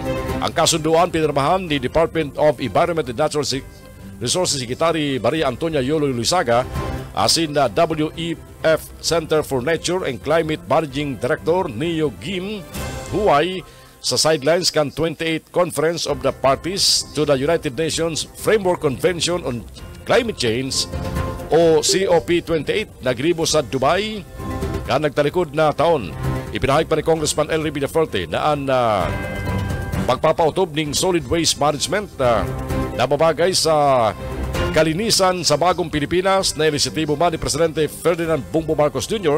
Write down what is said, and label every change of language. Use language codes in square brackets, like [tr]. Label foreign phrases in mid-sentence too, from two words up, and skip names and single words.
[bik] Ang kasunduan pinirmahan ni Department of Environment and Natural Resources Secretary Maria Antonia Yolo Luisaga asin na WEF Center for Nature and Climate Managing Director Neo Gim Huay sa sidelines kan 28th Conference of the Parties to the United Nations Framework Convention on Climate Change o COP28 nagribo sa Dubai kan nagtalikod na taon. [tl] Ipinahayag pa ni Congressman Elry Forte na ang pagpapautob ng [en] solid waste management [tl] na babagay sa kalinisan sa bagong Pilipinas na inisyatibo man ni Presidente Ferdinand Bongbong Marcos Jr.